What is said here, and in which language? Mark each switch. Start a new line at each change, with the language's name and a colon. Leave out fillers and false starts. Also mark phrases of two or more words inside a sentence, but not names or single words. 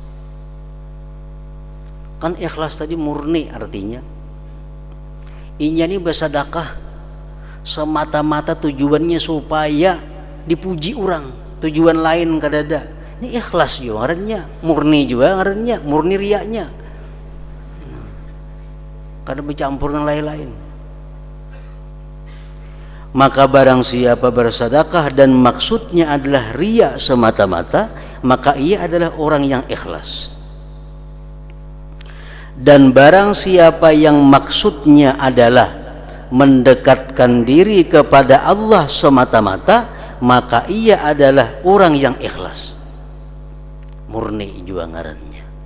Banjar: Kan ikhlas tadi murni, artinya inya ini bersedekah semata-mata tujuannya supaya dipuji orang, tujuan lain kada ada. Ini ikhlas juga ngarannya, murni juga ngarannya, murni riyanya.
Indonesian: Kada bercampur dengan lain-lain. Maka barang siapa bersedekah dan maksudnya adalah riya semata-mata, maka ia adalah orang yang ikhlas. Dan barang siapa yang maksudnya adalah mendekatkan diri kepada Allah semata-mata, maka ia adalah orang yang ikhlas, murni juga ngarannya.